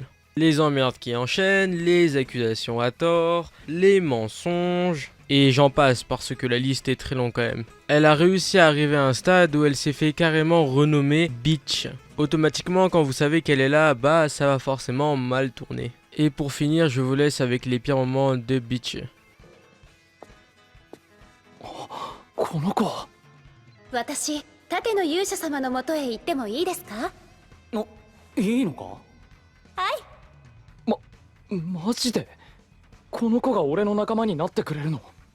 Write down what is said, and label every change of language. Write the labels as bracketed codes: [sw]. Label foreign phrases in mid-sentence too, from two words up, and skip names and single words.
[fr] Les emmerdes qui enchaînent, les accusations à tort, les mensonges, et j'en passe parce que la liste est très longue quand même. Elle a réussi à arriver à un stade où elle s'est fait carrément renommer Bitch. Automatiquement, quand vous savez qu'elle est là, bah ça va forcément mal tourner. Et pour finir, je vous laisse avec les pires moments de Bitch. [ja] この子私、盾の勇者様のもとへ行ってもいいですか？いいのか？はい。マジでこの子が俺の仲間になってくれるの？